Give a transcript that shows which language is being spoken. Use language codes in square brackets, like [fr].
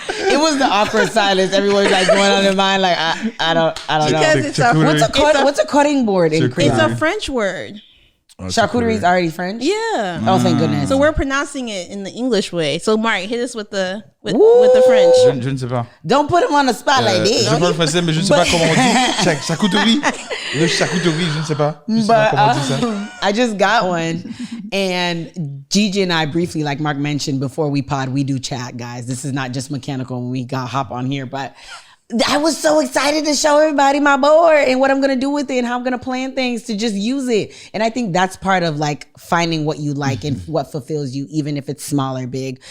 [en] It was the awkward silence. Everyone's like going on their mind. Like I don't know. What's a cutting board in Creole? It's a French word. Charcuterie is already French? Yeah. Oh, thank goodness. So we're pronouncing it in the English way. So Mark, hit us with the French. [fr] Je ne sais pas. [en] Don't put him on the spot like this. [fr] Je parle français, mais je ne sais pas comment on dit. Charcuterie. Le charcuterie, je ne sais pas. Je sais pas comment on dit ça. [en] I just got one. And Gigi and I briefly, like Mark mentioned before we pod, we do chat, guys. This is not just mechanical when we hop on here, but I was so excited to show everybody my board and what I'm going to do with it and how I'm going to plan things to just use it. And I think that's part of like finding what you like and what fulfills you, even if it's small or big.